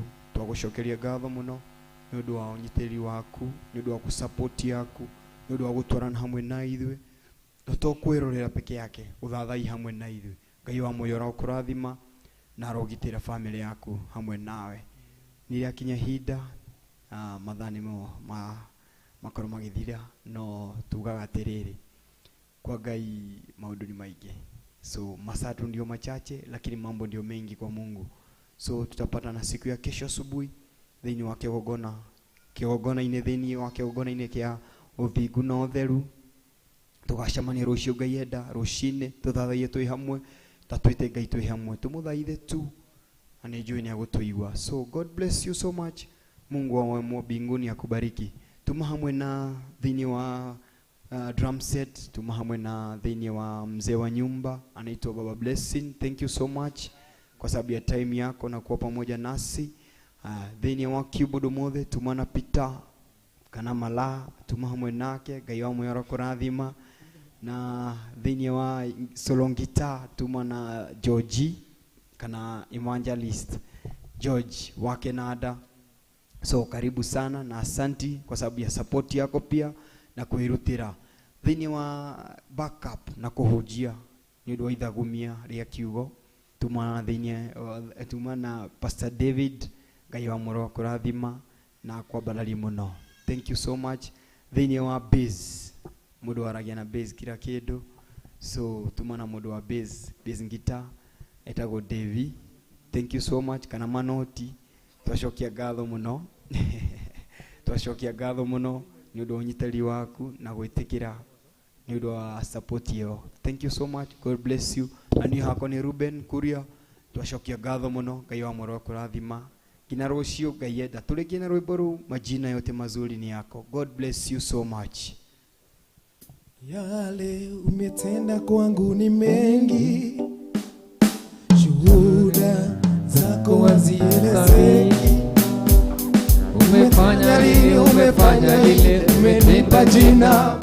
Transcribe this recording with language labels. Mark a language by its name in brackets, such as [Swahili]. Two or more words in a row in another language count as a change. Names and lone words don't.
[Kikuyu] Twagucokeria ngatho muno nĩ ũndũ wa ũnyitĩrĩri waku, nĩ ũndũ wa kusupport yaku, nĩ ũndũ wa gũtwarana hamwe na ithuĩ, na tũkwĩrorera peke yake ũthathai hamwe na ithuĩ. Ngai wa muoyo arokũrathima na arogitĩra family yaku hamwe nawe. Nĩrĩakinya hinda mathani makorwo magithira, no tugaga atiriri kwa Ngai maundu ni maingi, [Swahili] so masatu ndio machache lakini mambo ndio mengi kwa Mungu. So tutapata na siku ya kesho asubuhi [Kikuyu] thĩinĩ wa kĩgongona-inĩ thĩinĩ wa kĩgongona-inĩ kĩa ũthingu na ũtheru. Tũgacemania rũciũ Ngai enda rũcinĩ tũthathaie twĩ hamwe, ta twĩte Ngai twĩ hamwe tũmũthaithe tu, na nĩ njũĩ nĩ agũtũigua. [English] So God bless you so much. [Swahili] Mungu wa mbinguni akubariki. [Kikuyu] Tuma hamwe na thĩinĩ wa [English] drum set, [Kikuyu] tuma hamwe na thĩinĩ wa [Swahili] mzee wa nyumba anaitwa [Kikuyu] Baba Blessing. [English] Thank you so much [Swahili] kwa sababu ya time yako na kuwa pamoja nasi. [Kikuyu] Thĩinĩ wa keyboard mothe tuma na Peter kana Mala, tuma hamwe nake, Ngai wa moyo kũrathima. Na thĩinĩ wa [English] solo guitar [Kikuyu] tuma na George kana Evangelist George wa Canada. [Swahili] So karibu sana na asanti kwa sababu ya support yako pia na kuirutira. [Kikuyu] Thĩinĩ wa backup na kuhujia ni ũndũ wa ithagumia rĩa kiugo tuma na Pastor David, Ngai wa moyo kũrathima na kwambarari muno. [English] Thank you so much. [Kikuyu] Thĩinĩ wa bass, mũndũ aragia na bass kila kĩndũ. So tuma na mũndũ wa [English] bass guitar [Kikuyu] etagwo Devi. [English] Thank you so much. [Kikuyu] Kana Manoti, twacokia ngatho muno. Twacokia ngatho muno ni ũndũ wa ũnyitĩrĩri waku na gwĩtĩkĩra ni ũndũ wa support yao. [English] Thank you so much. God bless you. [Kikuyu] Ani hako ni Ruben Kuria, twacokia ngatho muno, Ngai wa moyo kũrathima. Kina rũciũ Ngai enda tũrĩkie na rwĩmbo rũu, [Swahili] majina yote mazuri ni yako. [English] God bless you so much. [Swahili] Yale umetenda kwangu ni mengi, shuhuda zako hazielezeki. Umefanya lile, umefanya lile, umenipa jina